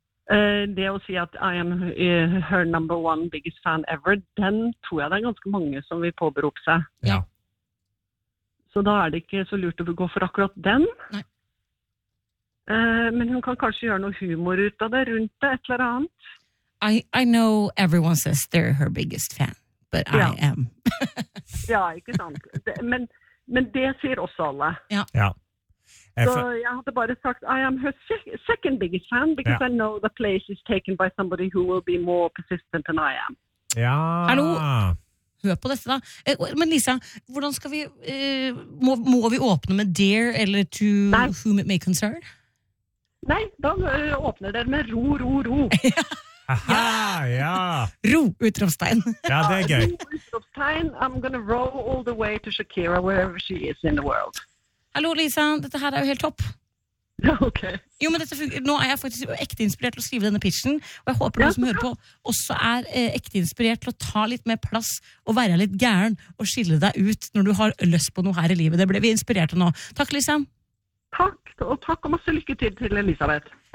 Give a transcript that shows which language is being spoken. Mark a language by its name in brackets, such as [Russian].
[Norwegian] Det å si at [English] I am her number one biggest fan ever, [Norwegian] den tror jeg det ganske mange som vil påberope seg. Ja. Så da det ikke så lurt å gå for akkurat den. Nei. Men hun kan kanskje gjøre noe humor ut av det, rundt det, et eller annet. [English] I know everyone says they're her biggest fan. But [Norwegian] ja. [English] I am. [Norwegian] ja, ikke sant. Men det sier også alle. Ja. Så jeg hadde bare sagt, [English] I am her second biggest fan, because I know the place is taken by somebody who will be more persistent than I am. [Norwegian] Ja. Hallo? Hør på dette da. Men Lisa, hvordan skal vi, må vi åpne med dear, eller to Nei. [English] Whom it may concern? [Norwegian] Nei, da åpner det med ro, ro, ro. ja. Aha, ja. Ro, utropstegn. Ja, det gøy. Ro, utropstegn. [English] I'm gonna row all the way to Shakira, wherever she is in the world. [Norwegian] Hallo, Lisa. Dette her jo helt topp. Ja, ok. Jo, men dette fungerer. Nå jeg faktisk ekte inspirert til å skrive denne pitchen, og jeg håper du som hører på også ekte inspirert til å ta litt mer plass og være litt gæren og skille deg ut når du har løst på noe her I livet. Det ble vi inspirert til nå. Takk, Lisa. Takk, og takk og masse lykke til Elisabeth.